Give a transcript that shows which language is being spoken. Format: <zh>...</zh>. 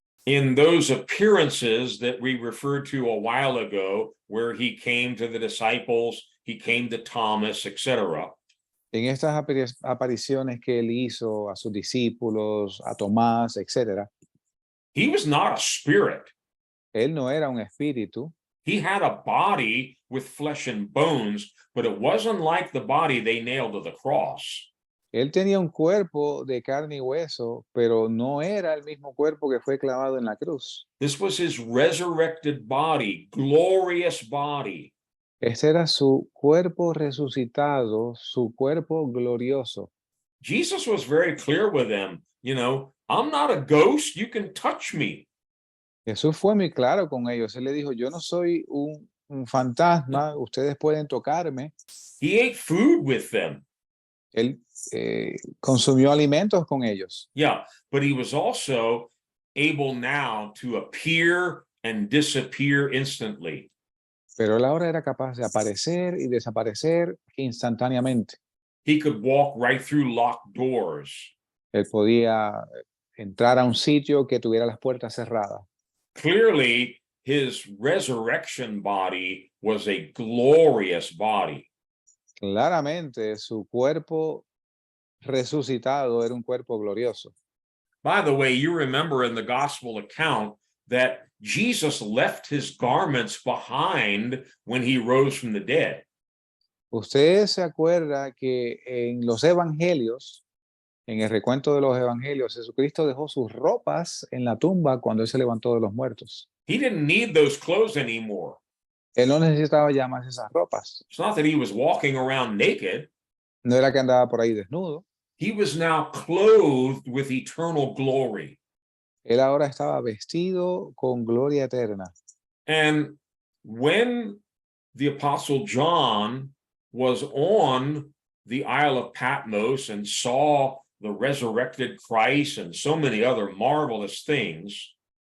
<en>in those appearances that we referred to a while ago, where he came to the disciples, he came to Thomas, etc.</en> <es>en estas apariciones que él hizo a sus discípulos, a Tomás, etc.,</es> <en>He was not a spirit.</en> <es>Él no era un espíritu.</es> <en>He had a body with flesh and bones, but it wasn't like the body they nailed to the cross.</en> <es>Él tenía un cuerpo de carne y hueso, pero no era el mismo cuerpo que fue clavado en la cruz.</es> <en>This was his resurrected body, glorious body.</en> <es>Ese era su cuerpo resucitado, su cuerpo glorioso.</es> <en>Jesus was very clear with them, I'm not a ghost, you can touch me.</en> <es>Jesús fue muy claro con ellos. Él le dijo, yo no soy un fantasma, ustedes pueden tocarme.</es> <en>He ate food with them.</en> <es>Él consumió alimentos con ellos.</es> <en>Yeah, but he was also able now to appear and disappear instantly.</en> <es>Pero él ahora era capaz de aparecer y desaparecer instantáneamente.</es> <en>He could walk right through locked doors.</en> <es>Él podía entrar a un sitio que tuviera las puertas cerradas.</es> <en>Clearly, his resurrection body was a glorious body.</en> <es>Claramente su cuerpo resucitado era un cuerpo glorioso.</es> <en>By the way, you remember in the gospel account that Jesus left his garments behind when he rose from the dead.</en> <es>Usted se acuerda que en los evangelios, en el recuento de los evangelios, Jesucristo dejó sus ropas en la tumba cuando él se levantó de los muertos.</es> <en>He didn't need those clothes anymore.</en> <es>Él no necesitaba ya más esas ropas.</es> <en>It's not that he was walking around naked.</en> <es>No era que andaba por ahí desnudo.</es> <en>He was now clothed with eternal glory.</en> <es>Él ahora estaba vestido con gloria eterna.</es> <en>And when the Apostle John was on the Isle of Patmos and saw the resurrected Christ and so many other marvelous things,</en>